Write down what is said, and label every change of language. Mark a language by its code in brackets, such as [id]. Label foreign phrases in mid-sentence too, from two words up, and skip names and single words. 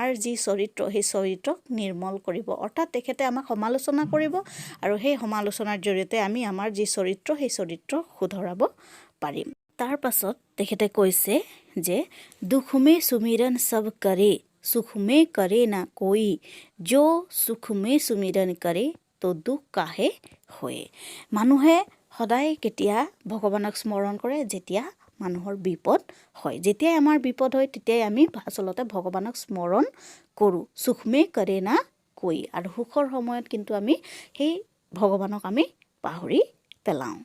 [as] যি চৰিত্ৰ সেই চৰিত্ৰক নিৰ্মল কৰিব অৰ্থাৎ তেখেতে আমাক সমালোচনা কৰিব আৰু সেই সমালোচনাৰ জৰিয়তে আমি আমাৰ যি চৰিত্ৰ সেই চৰিত্ৰ শুধৰাব পাৰিম তাৰ পাছত তেখেতে কৈছে যে [hi] दुख में सुमिरन सब करे सुख में करे ना कोई जो सुख में सुमिरन करे तो दुख काहे होय [as] মানুহে সদায় কেতিয়া ভগৱানক স্মৰণ কৰে যেতিয়া মানুহৰ বিপদ হয় যেতিয়াই আমাৰ বিপদ হয় তেতিয়াই আমি আচলতে ভগৱানক স্মৰণ কৰোঁ [hi] सुखमें करे ना कोई [as] আৰু সুখৰ সময়ত কিন্তু আমি সেই ভগৱানক আমি পাহৰি পেলাওঁ